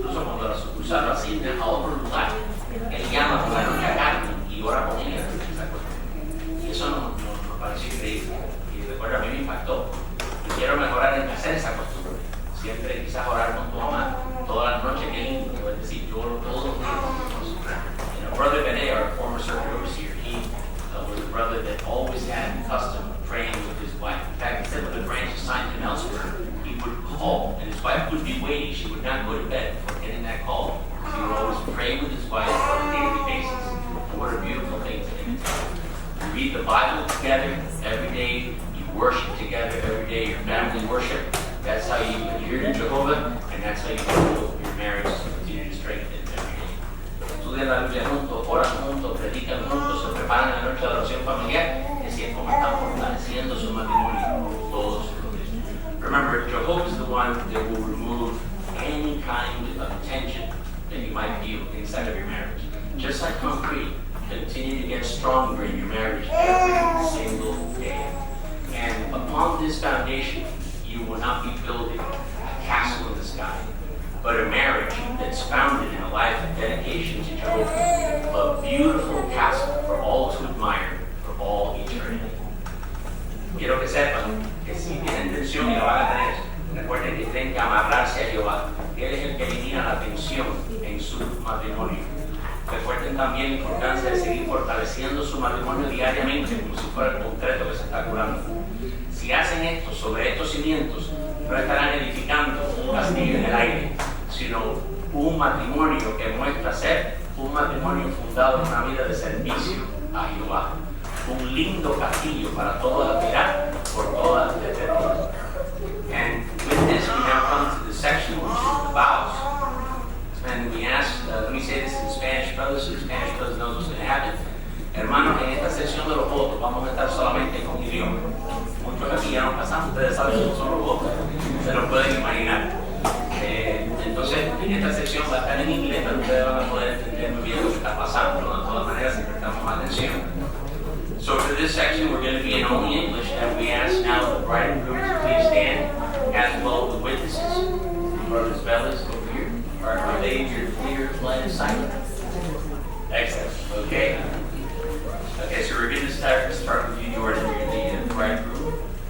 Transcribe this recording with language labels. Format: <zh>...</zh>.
<es>Incluso cuando la sucursal lo asigna a otro lugar, él llama por la noche a Carmen y ora con ella. Y eso nos pareció increíble. Y recuerda, a mí me impactó. Y quiero mejorar en hacer esa costumbre. Siempre quizás orar con tu mamá todas las noches, qué lindo, que es decir, yo oro todos los días.</es> <en>Brother Bene, our former circuit overseer, he was a brother that always had the custom of praying with his wife. In fact, he said when the branch assigned him elsewhere, he would call, and his wife would be waiting. She would not go to bed before getting that call. He would always pray with his wife on a daily basis. And what a beautiful thing to imitate. You read the Bible together every day. You worship together every day. Your family worship. That's how you adhere to Jehovah, and that's how you build your marriage to continue to strengthen every day.</en> <es>Estudian la Biblia juntos, oran juntos, predican juntos, se preparan en la noche de oración familiar, y así es como están fortaleciendo su matrimonio todos los días.</es> <en>Remember, Jehovah is the one that will remove any kind of tension that you might feel inside of your marriage. Just like concrete, continue to get stronger in your marriage every single day. And upon this foundation, you will not be building a castle in the sky, but a marriage that's founded in a life of dedication to Jehovah, a beautiful castle for all to admire for all eternity.</en> <es>Quiero que sepan que si tienen tensión y la van a tener, recuerden que tienen que amarrarse a Jehová. Él es el que elimina la tensión en su matrimonio. Recuerden también la importancia de seguir fortaleciendo su matrimonio diariamente, como si fuera el concreto que se está curando. Si hacen esto sobre estos cimientos, no estarán edificando castillo en el aire, sino un matrimonio que muestra ser un matrimonio fundado en una vida de servicio a Jehová. Un lindo castillo para todos admirar por toda la eternidad.</es> <en>And with this, we now come to the section which is the vows. And we ask, let me say this in Spanish, brothers, so the Spanish brothers know what's going to happen.</en> <es>Hermanos, en esta sección de los votos vamos a estar solamente con idioma. Muchos aquí ya no pasamos, ustedes saben cómo son los votos, se lo pueden imaginar. Entonces, en esta sección va a estar en inglés, pero ustedes van a poder entender muy bien lo que está pasando, ¿no? De todas maneras, si prestamos atención.</es> <en>So for this section, we're going to be in only English, and we ask now the bride and groom to please stand, as well as the witnesses. Brothers Bellas, over here. Are they your clear, line of sight? Excellent. Okay. Okay, so we're going to start with you, Jordan. You're the bridegroom.</en>